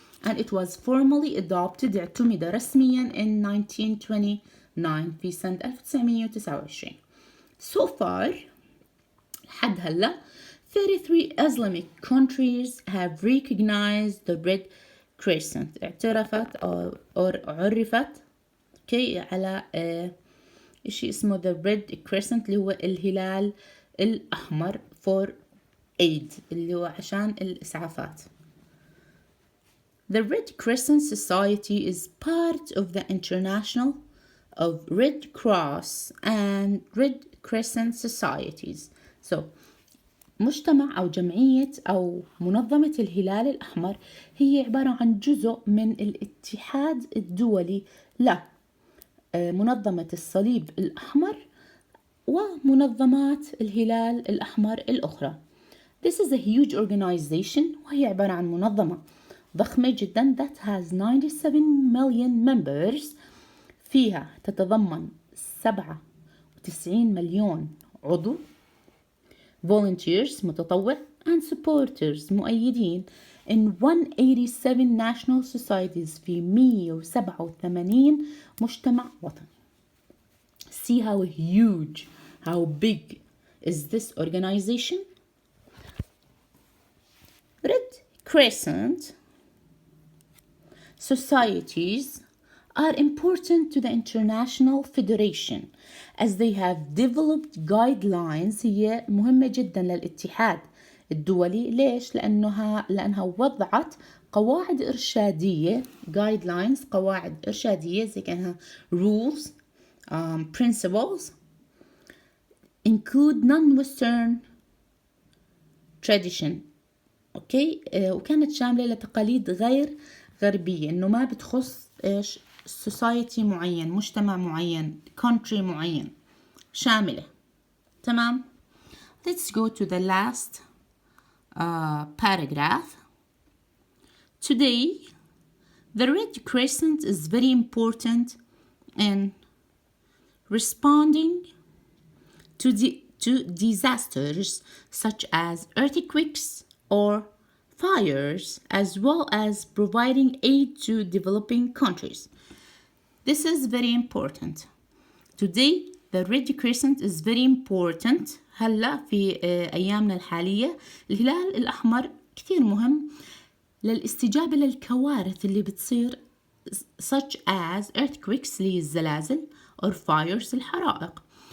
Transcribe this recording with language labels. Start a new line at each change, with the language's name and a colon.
English: And it was formally adopted
Arabic: اعتمد رسميا
English: in 1929
Arabic: في سنة 1929.
English: So far
Arabic: لحد هلا
English: 33 Islamic countries have recognized the red crescent.
Arabic: اعترفت أو عرفت على شيء اسمه
English: the red crescent
Arabic: اللي هو الهلال الأحمر
English: for aid
Arabic: اللي هو عشان الإسعافات.
English: The Red Crescent Society is part of the International of Red Cross and Red Crescent Societies.
Arabic: So مجتمع أو جمعية أو منظمة الهلال الأحمر هي عبارة عن جزء من الاتحاد الدولي لمنظمة الصليب الأحمر ومنظمات الهلال الأحمر الأخرى.
English: This is a huge organization
Arabic: وهي عبارة عن منظمة ضخمة جدا
English: that has 97 million members.
Arabic: فيها تتضمن 97 مليون عضو volunteers متطوع
English: and supporters
Arabic: مؤيدين
English: in 187 national societies
Arabic: في 187 مجتمع وطني.
English: See how huge, how big is this organization? Red Crescent societies are important to the International Federation as they have developed guidelines.
Arabic: هي مهمة جدا للاتحاد الدولي. ليش؟ لأنها وضعت قواعد إرشادية guidelines قواعد إرشادية زي كأنها
English: rules principles include non-Western tradition.
Arabic: وكانت شاملة لتقاليد غير غربية إنه ما بتخص إيش society معين مجتمع معين country معين شاملة. تمام.
English: Let's go to the last paragraph. Today the Red Crescent is very important in responding to disasters such as earthquakes or fires, as well as providing aid to developing countries. This is very important. Today, the Red Crescent is very important.
Arabic: هلا في أيامنا الحالية الهلال الأحمر كثير مهم للاستجابة للكوارث اللي بتصير
English: such as earthquakes
Arabic: اللي هي الزلازل
English: or fires
Arabic: الحرائق.